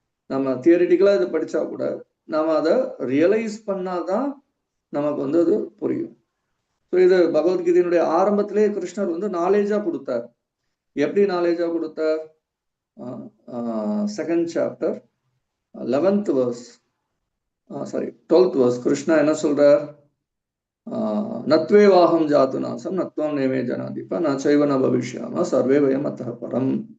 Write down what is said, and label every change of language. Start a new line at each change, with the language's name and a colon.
Tamil: நம்ம தியரிட்டிக்கலா இதை படிச்சா கூட நாம அதை ரியலைஸ் பண்ணாதான் நமக்கு வந்து அது புரியும். ஸோ இது பகவத்கீதையினுடைய ஆரம்பத்திலே கிருஷ்ணர் வந்து நாலேஜா கொடுத்தார். எப்படி நாலேஜா கொடுத்தார்? 2nd chapter 11th verse, 12th verse Krishna என்ன சொல்றார்?
Sanskrit: நத்வேவாகம் ஜாத்து நாசம் நத்வம் நேமே ஜனாதிப நச்சைவன பவிஷ்யாம சர்வே வயம் அத்தः பரம்.